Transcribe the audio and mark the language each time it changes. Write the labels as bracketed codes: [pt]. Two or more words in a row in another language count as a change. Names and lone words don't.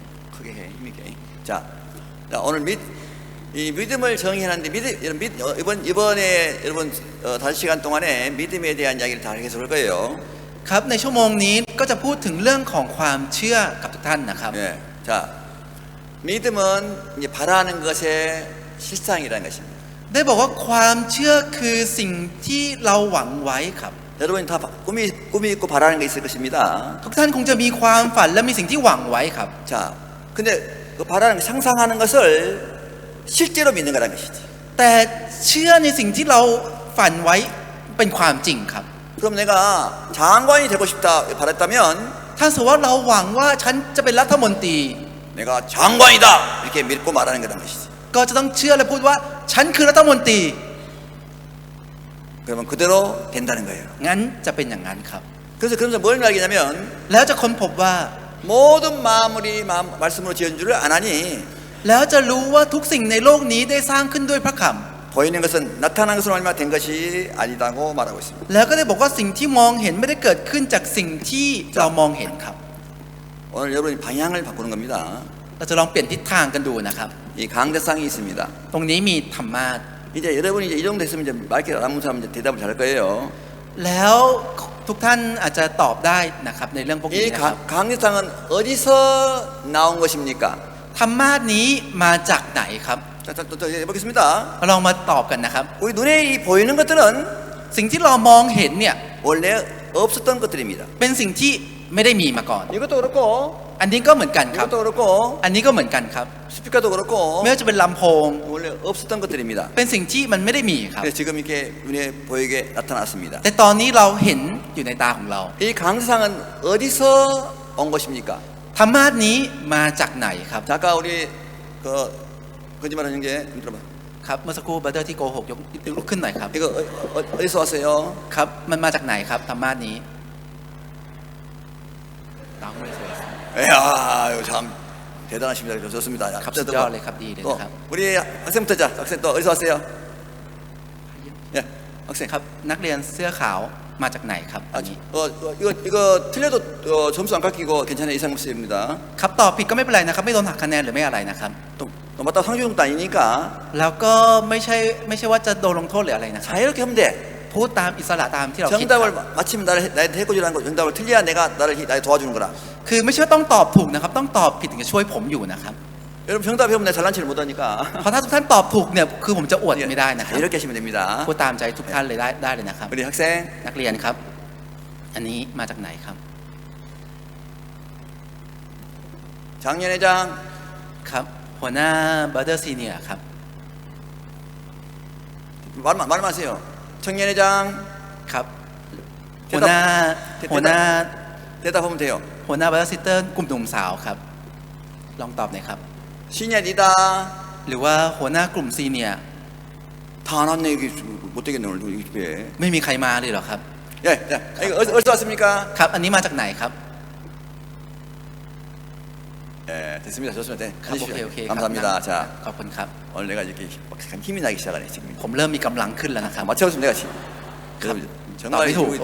[ko] 크게 해 힘있게 자 오늘 이 믿음을 정의하는데 이번에 여러분 5시간 동안에 믿음에 대한 이야기를 다 계속 할 거예요. [th] ครับในชั่วโมงนี้ก็จะพูดถึงเรื่องของความเชื่อกับทุกท่านนะครับ [ko] 예, 자 믿음은 이제 바라는 것의 실상이라는 것입니다. [th] ได้บอกว่าความเชื่อคือสิ่งที่เราหวังไว้ครับ [ko] 여러분이 다 꿈이 있고 바라는 게 있을 것입니다. [th] ทุกท่านคงจะมีความฝันและมีสิ่งที่หวังไว้ครับ [ko] 자, 근데 그 바라는 상상하는 것을 실제로 믿는 거라는 것이지. [th] แต่เชื่อในสิ่งที่เราฝันไว้เป็นความจริงครับ [ko] 그럼 내가 장관이 되고 싶다 바랬다면 [th] ถ้าสมมติว่าเราหวังว่าฉันจะเป็นรัฐมนตรี [ko] 내가 장관이다 이렇게 믿고 말하는 거라는 것이지. [th] ก็จะต้องเชื่อและพูดว่าฉันคือรัฐมนตรี [ko] 그러면 그대로 된다는 거예요. [th] งั้นจะเป็นอย่างนั้นครับ [ko] 그래서 그러면서 뭘 알겠냐면 [th] แล้วจะค้นพบว่า [ko] 모든 마음이 말씀으로 지은 줄을 아나니 [th] แล้วจะรู้ว่าทุกสิ่งในโลกนี้ได้สร้างขึ้นด้วยพระคำ [ko] 보이는 것은 나타난 것으로 말미암아 된 것이 아니다고 말하고 있습니다. [th] แล้วก็ได้บอกว่าสิ่งที่มองเห็นไม่ได้เกิดขึ้นจากสิ่งที่เรามองเห็นครับ [ko] 오늘 여러분이 방향을 바꾸는 겁니다. [th] เราจะลองเปลี่ยนทิศทางกันดูนะครับ [ko] 이 강대상이 있습니다. [th] ตรงนี้มีธรรมาส [ko] 이제 여러분이 이제 이 정도 됐으면 이제 마이크 알아보는 사람 이제 대답을 잘할 거예요. [th] แล้วทุกท่านอาจจะตอบได้นะครับในเรื่องพวกนี้ [ko] 이 [th] นะครับ [ko] 강대상은 어디서 나온 것입니까? [th] ธรรมาสนี้มาจากไหนครับ [ko] 자, 또 해보겠습니다. [th] เราลองมาตอบกันนะครับ [ko] 우리 눈에 이 보이는 것들은 [th] สิ่งที่เรามองเห็นเนี่ย [ko] 원래 없었던 것들입니다. [th] เป็นสิ่งที่ไม่ได้มีมาก่อน [ko] 이것도 그렇고 [th] อันนี้ก็เหมือนกันครับ [ko] 이것도 그렇고 [th] อันนี้ก็เหมือนกันครับ [ko] 스피커도 그렇고 [th] ไม่ว่าจะเป็นลำโพง [ko] 원래 없었던 것들입니다. [th] เป็นสิ่งที่มันไม่ได้มีครับ [ko] 그래서 지금 이렇게 눈에 보이게 나타났습니다. [th] แต่ตอนนี้เราเห็นอยู่ในตาของเรา [ko] 이 강대상은 어디서 온 것입니까? [th] ธรรมาสนี้มาจากไหนครับ [ko] 자, 아까 우리 그 거짓말하는 게 들어봐. [th] ครับเมื่อสักครู่บัตเตอร์ที่โกหกยกลุกขึ้นหน่อยครับ [ko] 이거 어디서 왔어요? [th] ครับมันมาจากไหนครับธรรมาสนี้ตามไม่สวย [ko] 이야, 이거 참 대단하십니다. 좋습니다. 자, [th] ครับ [ko] 또 [th] สุดยอดเลยครับดีเลย [ko] 또 [th] นะครับ [ko] 우리 학생부터 자, 학생 또 어디서 왔어요? 예, 학생. [th] ครับนักเรียนเสื้อขาวมาจากไหนครับอั [ko] 아, [th] นนี้ [ko] 이거 틀려도 점수 안 깎이고 괜찮아요. 이상무입니다. [th] ครับตอบผิดก็ไม่เป็นไรนะครับไม่โดนหักคะแนนหรือไม่อะไรนะครับ [ko] 또 맞다 상주용도 아니니까 [th] แล้วก็ไม่ใช่ว่าจะโดนลงโทษหรืออะไรนะครับ [ko] 자유롭게 하면 돼. [th] พูดตามอิสระตามที่เราคิด [ko] 정답을 마치면 나한테 해코지라는 거 정답을 틀려야 내가 나를 도와주는 거라. [th] คือไม่ใช่ว่าต้องตอบถูกนะครับต้องตอบผิดถึงจะช่วยผมอยู่นะครับ [ko] 여러분 정답 해보면 내가 잘난 체를 못하니까 [th] เพราะถ้าทุกท่านตอบถูกเนี่ยคือผมจะอวดไม่ได้นะครับ [ko] 자유롭게 하시면 됩니다. [th] พูดตามใจทุกท่านเลยได้เลยนะครับ [ko] 우리 학생 [th] นักเรียนครับ อันนี้มาจากไหนครับ [ko] 장년회장 [th] ครับหัวหน้าบัตเตอร์ซีเนียครับ [ko] 말만 하세요. 청년회장 [th] ครับ [ko] 대답 [th] หัวหน้า [ko] 대답하면 돼요. [th] หัวหน้าบัตเตอร์ซิสเตอร์กลุ่มหนุ่มสาวครับลองตอบหน่อยครับ [en] senior leader [th] หรือว่าหัวหน้ากลุ่มซีเนียร์ [ko] 다 안 왔네. 이게 못 되겠네 오늘 이 집에. [th] ไม่มีใครมาเลยเหรอครับ [ko] 예, 자, 이거 어디서 왔습니까? [th] ครับ อันนี้มาจากไหนครับ [ko] 예, 됐습니다. 좋습니다. 네, [th] ครับโอเค [ko] 해주십시오. [th] โอเคครับ [ko] 감사합니다. 자, [th] ขอบคุณครับ [ko] 오늘 내가 이렇게 참 힘이 나기 시작하네 지금. ผมเริ่มมีกำลังขึ้นแล้วนะครับ 맞춰보시면 내가 지금. 감- 정말 나비도 우리